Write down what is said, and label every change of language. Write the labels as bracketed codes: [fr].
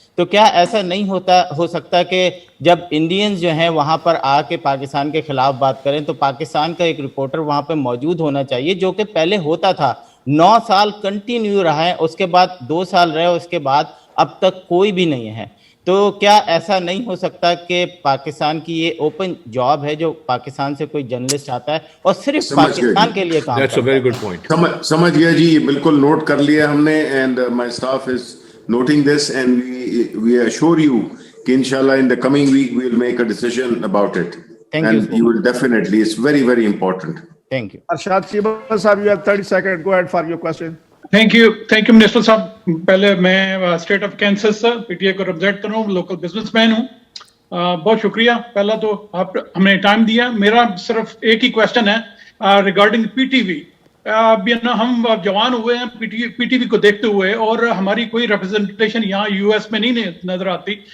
[ur] تو کیا ایسا نہیں ہو سکتا کہ جب انڈینز جو ہیں وہاں پر آ کے پاکستان کے خلاف بات کریں تو پاکستان کا ایک رپورٹر وہاں پہ موجود ہونا چاہیے, جو کہ پہلے ہوتا تھا, 9 سال کنٹینیو رہا ہے, اس کے بعد 2 سال رہے, اس کے بعد اب تک کوئی بھی نہیں ہے. تو کیا ایسا نہیں ہو سکتا کہ پاکستان کی یہ اوپن جاب ہے جو پاکستان سے کوئی جرنلسٹ آتا ہے اور صرف پاکستان کے لیے کام کرتا ہے؟ سمجھ گیا جی, بالکل نوٹ کر لیا ہم نے, [en] And my staff is noting this, and we assure you کہ inshallah in the coming week we will make a decision about it. Thank you will definitely, it's very very important. Thank you. Arshad Chiba sahab, you have 30 seconds, go ahead for your question. Thank you [ur] minister صاحب. پہلے میں state of کینسس P T A کو represent کر رہا ہوں, local business man ہوں. بہت شکریہ پہلا تو آپ ہمیں ٹائم دیا. میرا صرف ایک ہی کوشچن ہے ریگارڈنگ پی ٹی وی. ہم جوان ہوئے ہیں پی ٹی وی کو دیکھتے ہوئے, اور ہماری کوئی ریپرزنٹیشن یہاں یو ایس میں نہیں نظر آتی.